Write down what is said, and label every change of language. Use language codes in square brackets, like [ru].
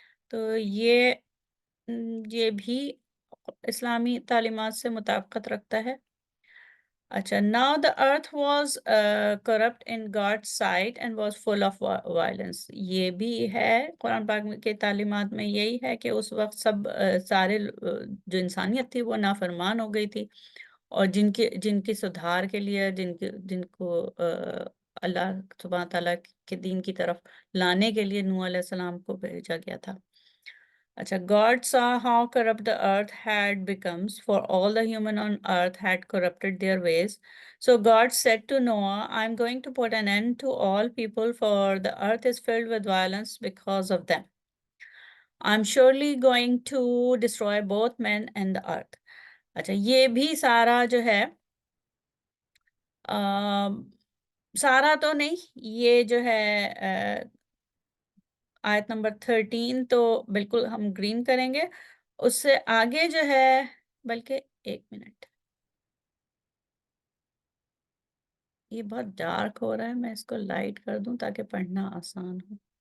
[ur] تو یہ بھی اسلامی تعلیمات سے مطابقت رکھتا ہے. [en] اچھا، now the earth was corrupt in God's sight and was full of violence. [ur] یہ بھی ہے قرآن پاک کے تعلیمات میں، یہی ہے کہ اس وقت سارے جو انسانیت تھی وہ نافرمان ہو گئی تھی، اور جن کی سدھار کے لیے جن کو اللہ سبحانہ تعالیٰ کے دین کی طرف لانے کے لیے نوح علیہ السلام کو بھیجا گیا تھا. [en] اچھا، God saw how corrupt the earth had become, for all the human on earth had corrupted their ways. So God said to Noah, I'm going to put an end to all people, for the earth is filled with violence because of them. I'm surely going to destroy both men and the earth. [ur] اچھا، یہ بھی سارا جو ہے سارا تو نہیں، یہ جو ہے آیت نمبر 13 تو بالکل ہم گرین کریں گے. اس سے آگے جو ہے، بلکہ 1 منٹ، یہ بہت ڈارک ہو رہا ہے، میں اس کو لائٹ کر دوں تاکہ پڑھنا آسان ہو.